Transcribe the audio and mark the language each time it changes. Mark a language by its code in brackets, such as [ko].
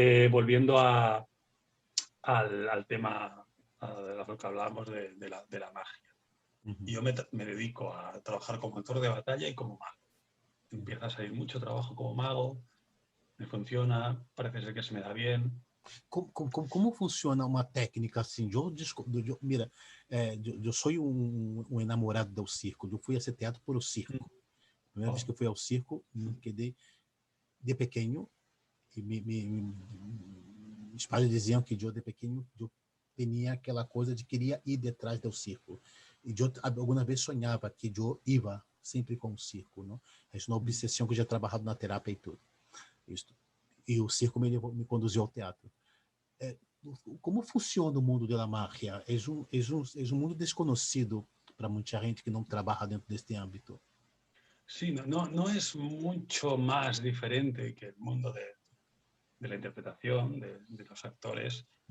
[es] Volviendo al tema de lo que hablábamos de la magia. Y yo me dedico a trabajar como actor de batalla y como mago. Empieza a salir mucho trabajo como mago, me funciona, parece ser que se me da bien. [pt] Como funciona uma técnica assim? Mira, eu sou um enamorado do circo. Eu fui a esse teatro por o circo. A primeira vez que eu fui ao circo, me quedei de pequeno e meus pais diziam que eu de pequeno eu tinha aquela coisa de queria ir detrás do circo. E eu alguma vez sonhava que eu ia sempre com o circo, não? É uma obsessão que eu já trabalhado na terapia e tudo. Isto. E o circo me conduziu ao teatro. Como funciona o mundo da mágia? É um mundo desconhecido para muita gente que não trabalha dentro deste âmbito. [es] Sí, no es mucho más diferente que el mundo de la interpretación, de los actores.